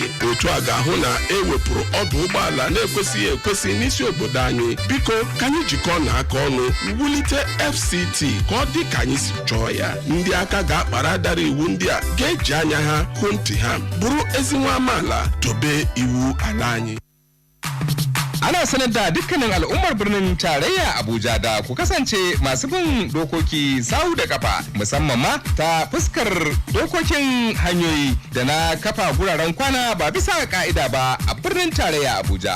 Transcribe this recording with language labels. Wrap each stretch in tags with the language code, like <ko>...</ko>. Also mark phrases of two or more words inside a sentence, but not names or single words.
<ig>Otu a ga-ahụ na ewepụrụ ọdụ ụgbọala na-ekwesịghị ekwesị n'isi obodo anyị. Biko ka anyị jikọọ n'aka ọnụ wulite FCT ka ọ dị ka anyị si chọọ ya. Ndị aka ga-akpara dara iwu ndị a ga-eji anya ha hụ ntị ha, bụrụ ezi nwa amaala, dobe iwu ala anyị.</ig> <ha>Ana sanar da dukkanin al'ummar birnin tarayya Abuja da ku kasance masu bin dokoki sau da kafa, musamman ma ta fuskar dokokin hanyoyi da na kafa guraren kwana ba bisa ka'ida ba a birnin tarayya Abuja.</ha>